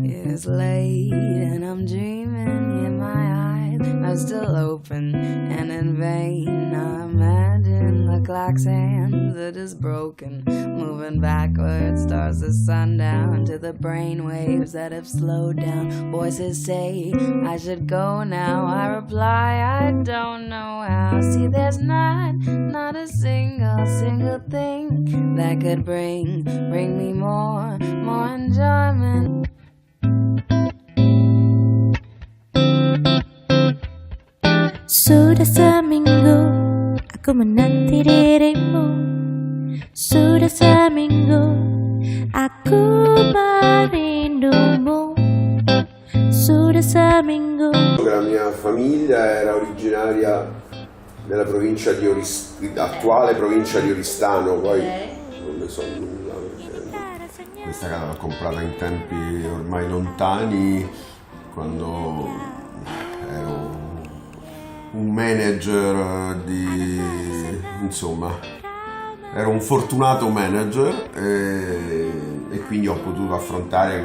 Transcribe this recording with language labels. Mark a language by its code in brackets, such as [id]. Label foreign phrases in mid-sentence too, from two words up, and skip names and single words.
[en] it's late and I'm dreaming, yet my eyes are still open, and in vain I imagine the clock's hands are just broken, moving backwards towards the sundown, to the brain waves that have slowed down. Voices say I should go now, I reply I don't know how. See, there's not a single thing that could bring me more enjoyment. [ms] Sudah seminggu aku menanti dirimu, sudah seminggu aku merindumu, sudah seminggu. [it] La mia famiglia era originaria della provincia di attuale provincia di Oristano, poi non ne so nulla, perché questa casa l'ho comprata in tempi ormai lontani, quando ero un manager insomma, ero un fortunato manager e quindi ho potuto affrontare